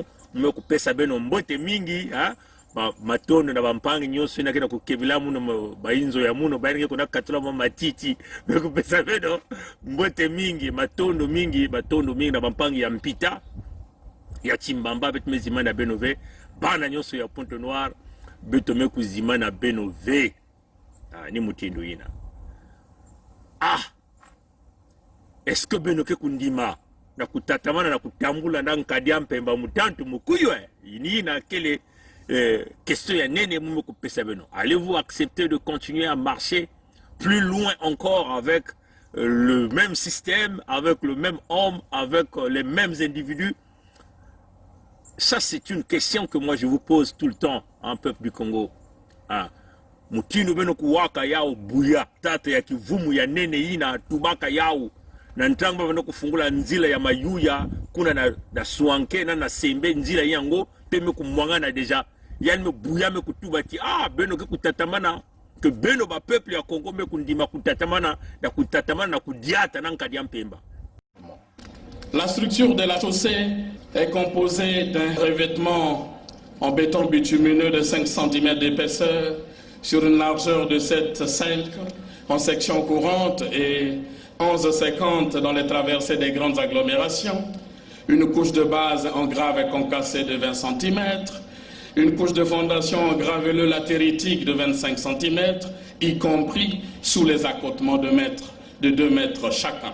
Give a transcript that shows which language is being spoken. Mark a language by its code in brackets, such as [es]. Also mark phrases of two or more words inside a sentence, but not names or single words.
[ktu] meko pesa beno mbote mingi, matondo na bampangi nyonso ina kena kukebila muno bainzo ya muno bayinge kuna katula matiti meko pesa beno mbote mingi, matondo mingi, batondo mingi na bampangi ya Mpita, ya Chimbamba, betu mezimana beno ve bana nyonso ya Pointe Noire, betome kuzima na beno ve ni mutindo ina [fr] est-ce que [ktu] beno ke kundima na kutatamana na kutambula na nkadia mpemba mutantu mukuyo ini na kele question ya nene mume kupesa beno. [fr] Allez-vous accepter de continuer à marcher plus loin encore avec le même système, avec le même homme, avec les mêmes individus? Ça, c'est une question que moi je vous pose tout le temps en peuple du Congo. [ktu] Mutinu beno kuwaka yao buya tata ya kivumu ya nene ina tubaka yao na ntangba beno kufungula nzila ya mayuya kuna na suanke na sembe nzila yango peme kumwangana deja yani me buya me kutubati beno ke kutatamana que beno ba peuple ya Congo me kundima kutatamana na kudiata na nkadi mpemba. [fr] La structure de la chaussée est composée d'un revêtement en béton bitumineux de 5 cm d'épaisseur sur une largeur de 7,5 en section courante et 11,50 dans les traversées des grandes agglomérations, une couche de base en grave et concassé de 20 cm, une couche de fondation en graveleux latéritique de 25 cm, y compris sous les accotements de 2 mètres chacun.